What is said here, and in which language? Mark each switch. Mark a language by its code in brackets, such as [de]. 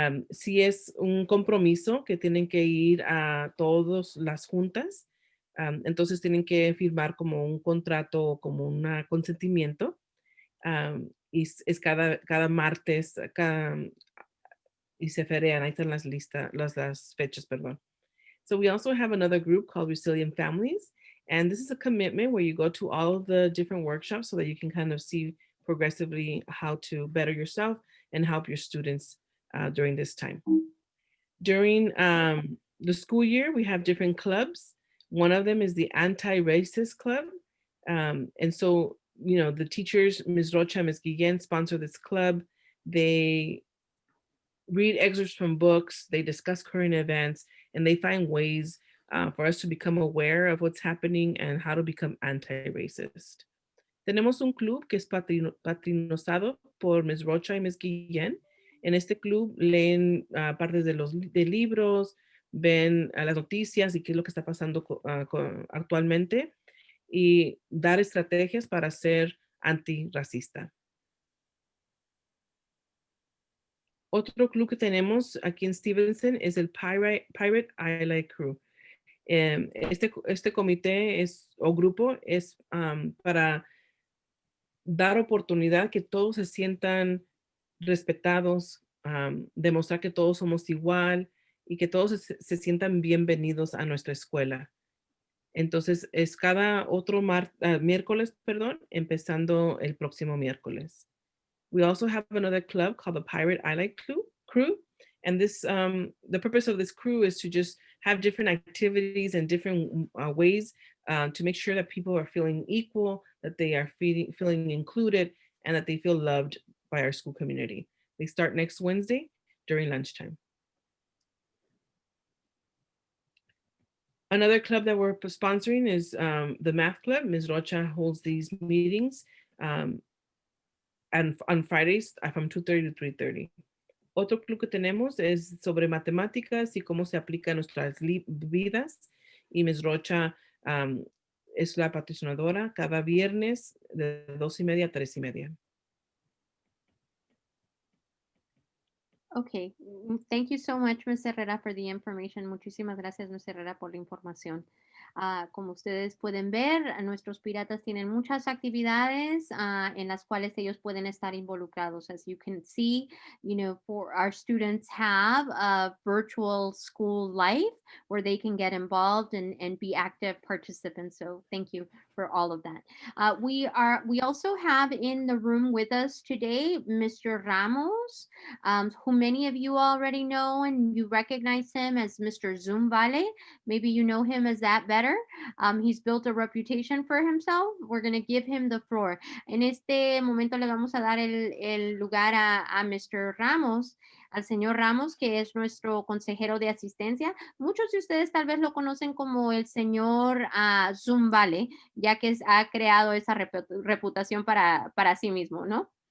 [es] Sí es un compromiso que tienen que ir a todas las juntas. Entonces tienen que firmar como un contrato, como un consentimiento. Y es cada martes y se ferian. Ahí están las fechas, perdón. [en] So we also have another group called Resilient Families. And this is a commitment where you go to all of the different workshops so that you can kind of see progressively how to better yourself and help your students during this time. During the school year, we have different clubs. One of them is the Anti-Racist Club. And so, the teachers, Ms. Rocha, Ms. Guillen, sponsor this club. They read excerpts from books, they discuss current events, and they find ways for us to become aware of what's happening and how to become anti-racist. [es] Tenemos un club que es patrocinado por Ms. Rocha y Ms. Guillén. En este club leen partes de libros, ven las noticias y qué es lo que está pasando actualmente y dar estrategias para ser antirracista. Otro club que tenemos aquí en Stevenson es el Pirate Island Crew. Este comité o grupo es para dar oportunidad que todos se sientan respetados, demostrar que todos somos igual y que todos se sientan bienvenidos a nuestra escuela. Entonces es cada otro miércoles, empezando el próximo miércoles. [en] We also have another club called the Pirate Island Crew. And this, the purpose of this crew is to just have different activities and different ways to make sure that people are feeling equal, that they are feeling included, and that they feel loved by our school community. They start next Wednesday during lunchtime. Another club that we're sponsoring is the Math Club. Ms. Rocha holds these meetings and on Fridays from 2:30 to 3:30. [es] Otro club que tenemos es sobre matemáticas y cómo se aplica a nuestras vidas. Y Ms. Rocha es la patrocinadora cada viernes de 2:30 a 3:30. [en] Okay, thank you so much, Ms. Herrera, for the information. [es] Muchísimas gracias, Ms. Herrera, por la información. Como ustedes pueden ver, nuestros piratas tienen muchas actividades en las cuales ellos pueden estar involucrados. [en] As you can see, for our students have a virtual school life where they can get involved and be active participants. So thank you for all of that. We also have in the room with us today, Mr. Ramos, who many of you already know, and you recognize him as Mr. Zumbale. Maybe you know him as that better. He's built a reputation for himself. We're going to give him the floor. [es] En este momento le vamos a dar el lugar a Mr. Ramos, al señor Ramos, que es nuestro consejero de asistencia. Muchos de ustedes tal vez lo conocen como el señor Zumbale, ya que ha creado esa reputación para sí mismo, ¿no?